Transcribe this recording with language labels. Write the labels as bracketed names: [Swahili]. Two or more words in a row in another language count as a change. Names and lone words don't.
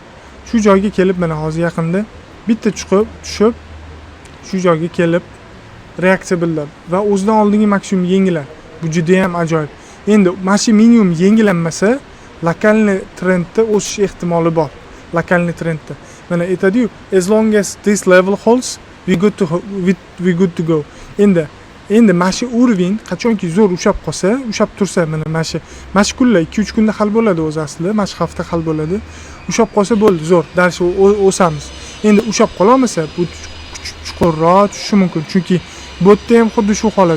[Uzbek] Shu joyga kelib mana hozir yaqinda bitta tushib shu joyga kelib reaksiya bildirdi va o'zidan oldingi maksimum yengiladi. Bu juda ham ajoyib. Endi mana shu minimum yengilanmasa, lokalniy trendda o'sish ehtimoli bor. Lokalniy trendda. Mana aytadi-yu, [English] as long as this level holds, we good to go. [Uzbek] Endi mana shu уровень qachonki zo'r ushab qolsa, ushab tursa, mana shu kunlar 2-3 kunda hal bo'ladi o'zi aslida, mana shu hafta hal bo'ladi. Ushab qolsa bo'ldi, zo'r, dars o'samiz. Endi ushab qolsa, bu chuqurroq tushishi mumkin. Chunki bu yerda ham xuddi shu holat.